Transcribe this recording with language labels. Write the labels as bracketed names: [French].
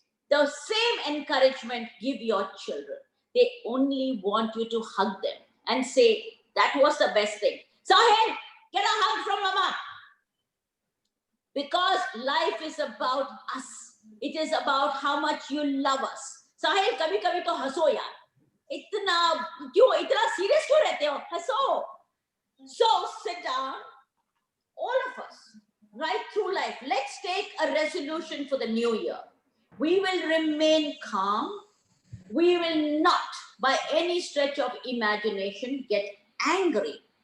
[English] The same encouragement give your children. They only want you to hug them and say, "That was the best thing. Sahil, get a hug from mama." Because life is about us. It is about how much you love us. [Hindi] Sahil, कभी कभी तो हंसो यार. इतना serious क्यों रहते हो? हंसो. [English] So sit down, all of us, right through life. Let's take a resolution for the new year. We will remain calm. We will not, by any stretch of imagination, get angry.